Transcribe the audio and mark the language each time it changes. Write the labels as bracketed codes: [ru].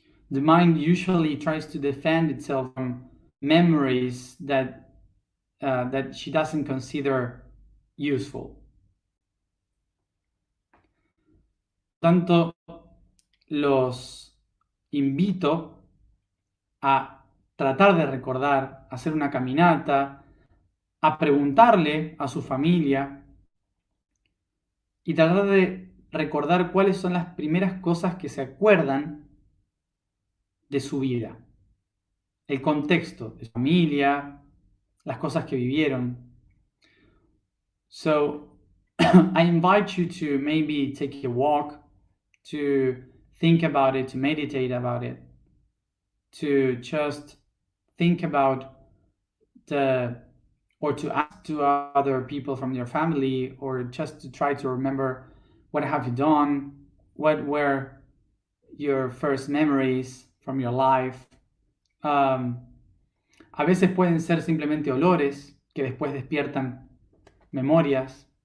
[en] The mind usually tries to defend itself from memories that she doesn't consider useful. [es] Tanto los invito a tratar de recordar, a hacer una caminata, a preguntarle a su familia y tratar de recordar cuáles son las primeras cosas que se acuerdan de su vida, el contexto de su familia, las cosas que vivieron. [en] So I invite you to maybe take a walk, to think about it, to meditate about it, to just think about or to ask to other people from your family, or just to try to remember what have you done, what were your first memories from your life. [es] A veces pueden ser simplemente olores que después despiertan memorias.